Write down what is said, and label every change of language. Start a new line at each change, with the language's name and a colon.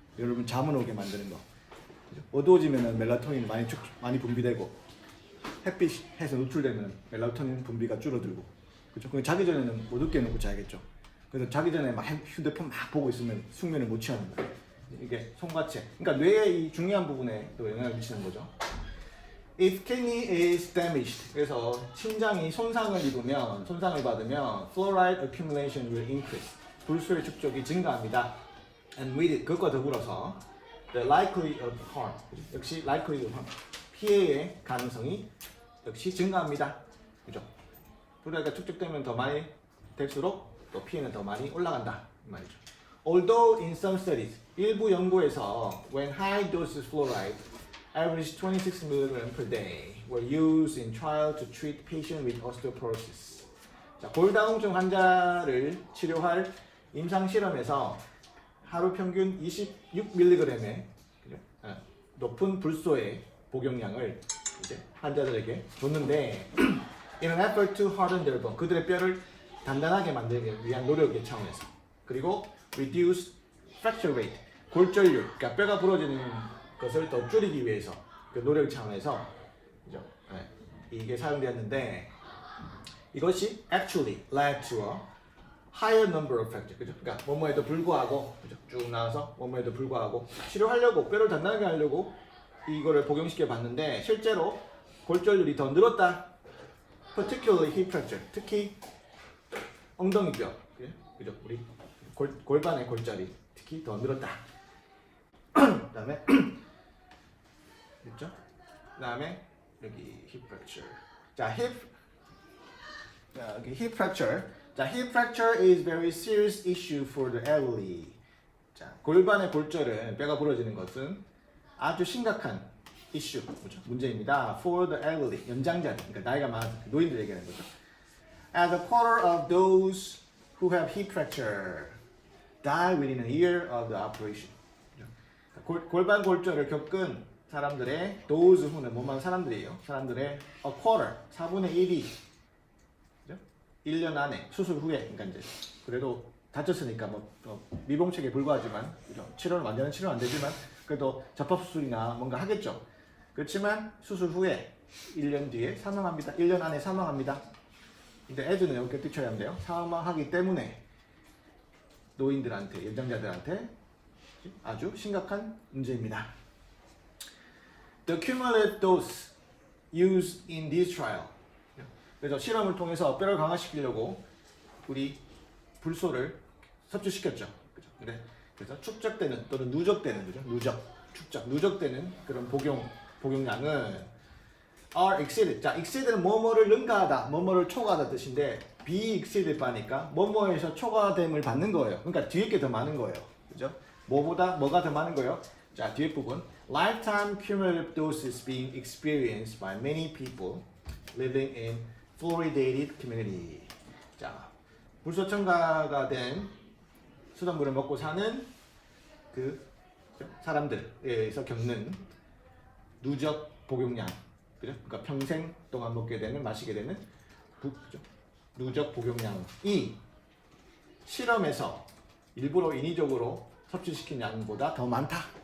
Korean: 여러분 잠을 오게 만드는 거. 그죠? 어두워지면은 멜라토닌이 많이 분비되고 햇빛에서 노출되면 멜라토닌 분비가 줄어들고. 그죠? 그럼 자기 전에는 못 웃게 놓고 자야겠죠. 그래서 자기 전에 막 휴대폰 막 보고 있으면 숙면을 못 취하는 거예요. 이게 송과체. 그러니까 뇌의 이 중요한 부분에 또 영향을 미치는 거죠.
English: If kidney is damaged,
Korean: 그래서 심장이 손상을 받으면
English: fluoride accumulation will increase.
Korean: 불소의 축적이 증가합니다.
English: And with it,
Korean: 그것과 더불어서
English: the likelihood of harm,
Korean: 역시
English: likelihood of harm,
Korean: 피해의 가능성이 역시 증가합니다. 그죠? 그러니까 축적되면 더 많이 될수록 또 pN은 더 많이 올라간다 이 말이죠.
English: Although in some studies,
Korean: 일부 연구에서
English: when high doses fluoride, average 26 mg per day, were used in trial to treat patients with osteoporosis.
Korean: 자, 골다공증 환자를 치료할 임상 실험에서 하루 평균 26mg의 높은 불소의 복용량을 이제 환자들에게 줬는데
English: in an effort to harden their bone,
Korean: 그들의 뼈를 단단하게 만들기 위한 노력의 차원에서, 그리고
English: reduce fracture rate,
Korean: 골절률, 그러니까 뼈가 부러지는 것을 더 줄이기 위해서 그 노력 차원에서 그죠? 이게 사용되었는데 이것이
English: actually led to a higher number of fractures,
Korean: 그죠? 그러니까 뭐뭐에도 불구하고, 그죠? 쭉 나와서 뭐뭐에도 불구하고 치료하려고 뼈를 단단하게 하려고 이거를 복용시켜 봤는데 실제로 골절률이 더 늘었다.
English: particularly hip fracture,
Korean: 특히 엉덩이뼈, 그죠? 우리 골반의 골절이 특히 더 늘었다. 그다음에 됐죠? 그다음에 여기 hip fracture. 자, 여기 hip fracture. 자,
English: hip fracture is very serious issue for the elderly.
Korean: 자, 골반의 골절은 뼈가 부러지는 것은 아주 심각한 이슈, 뭐죠? 문제입니다.
English: For the elderly,
Korean: 연장자들, 그러니까 나이가 많은 노인들 얘기하는 거죠.
English: As a quarter of those who have hip fracture die within a year of the operation.
Korean: 골반 골절을 겪은 사람들의
English: those who
Korean: 는 뭐만 사람들이에요. 사람들의
English: a quarter,
Korean: 4분의 1이 1년 안에 수술 후에, 그러니까 이제 그래도 다쳤으니까 뭐 미봉책에 불과하지만 치료는 완전한 치료는 안 되지만 그래도 접합 수술이나 뭔가 하겠죠. 그렇지만 수술 후에 1년 뒤에 사망합니다. 1년 안에 사망합니다. 근데 애들은 이렇게 뛰쳐야 한대요. 사망하기 때문에 노인들한테, 연장자들한테 아주 심각한 문제입니다.
English: The cumulative dose used in this trial.
Korean: 그래서 실험을 통해서 뼈를 강화시키려고 우리 불소를 섭취시켰죠. 그죠? 그래서 축적되는 또는 누적되는, 그죠? 누적되는 그런 복용량은
English: are exceeded.
Korean: 자, exceed는 뭐뭐를 능가하다, 뭐뭐를 초과하다 뜻인데
English: be exceeded
Korean: 바니까 뭐뭐에서 초과됨을 받는 거예요. 그러니까 뒤에 게 더 많은 거예요. 그죠? 뭐가 더 많은 거예요? 자, 뒤에 부분.
English: Lifetime cumulative doses being experienced by many people living in fluoridated community.
Korean: 자, 불소 첨가가 된 수돗물을 먹고 사는 그 사람들에서 겪는 누적 복용량, 그죠? 그러니까 평생 동안 먹게 되는, 마시게 되는 그죠? 누적 복용량이 실험에서 일부러 인위적으로 섭취시킨 양보다 더 많다.